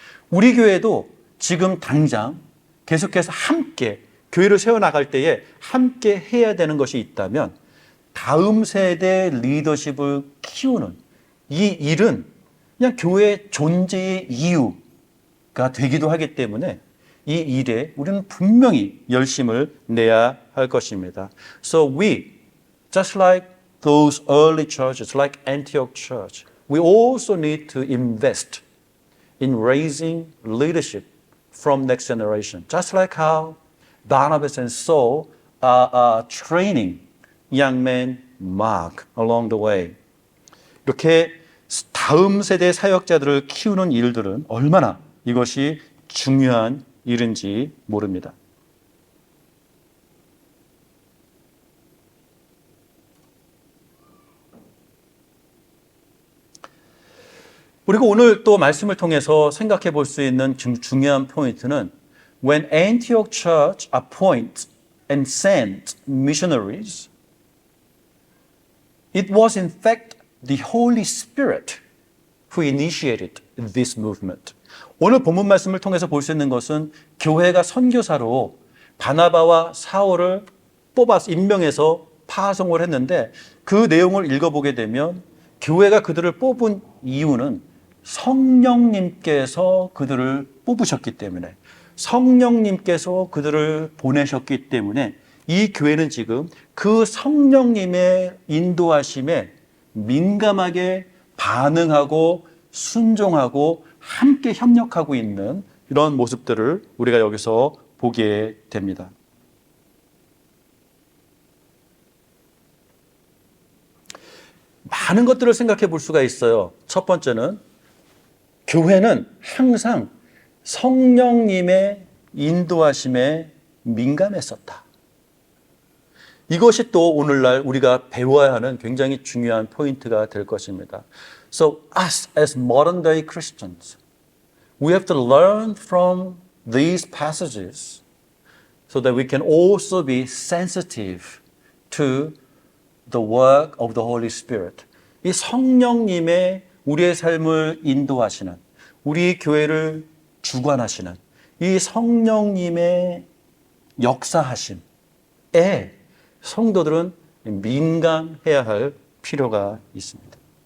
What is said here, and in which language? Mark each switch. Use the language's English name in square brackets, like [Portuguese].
[Korean] 우리 교회도 지금 당장 계속해서 함께 교회를 세워나갈 때에 함께 해야 되는 것이 있다면 다음 세대 리더십을 키우는 이 일은 그냥 교회의 존재의 이유가 되기도 하기 때문에 이 일에 우리는 분명히 열심을 내야 할 것입니다. [English] So we, just like those early churches, like Antioch Church, we also need to invest in raising leadership from next generation. Just like how Barnabas and Saul are training young man Mark along the way. [Korean] 이렇게 다음 세대 사역자들을 키우는 일들은 얼마나 이것이 중요한 일인지 모릅니다. 그리고 오늘 또 말씀을 통해서 생각해 볼 수 있는 중요한 포인트는 [English] When Antioch Church appoints and sent missionaries, it was in fact the Holy Spirit who initiated this movement. [Korean] 오늘 본문 말씀을 통해서 볼 수 있는 것은 교회가 선교사로 바나바와 사울을 뽑아서 임명해서 파송을 했는데 그 내용을 읽어보게 되면 교회가 그들을 뽑은 이유는 성령님께서 그들을 뽑으셨기 때문에, 성령님께서 그들을 보내셨기 때문에 이 교회는 지금 그 성령님의 인도하심에 민감하게 반응하고 순종하고 함께 협력하고 있는 이런 모습들을 우리가 여기서 보게 됩니다. 많은 것들을 생각해 볼 수가 있어요. 첫 번째는 교회는 항상 성령님의 인도하심에 민감했었다. 이것이 또 오늘날 우리가 배워야 하는 굉장히 중요한 포인트가 될 것입니다. [English] So us as modern day Christians, we have to learn from these passages so that we can also be sensitive to the work of the Holy Spirit. [Korean] 이 성령님의 우리의 삶을 인도하시는, 우리 교회를 주관하시는 이 성령님의 역사하심에 성도들은 민감해야 할 필요가 있습니다.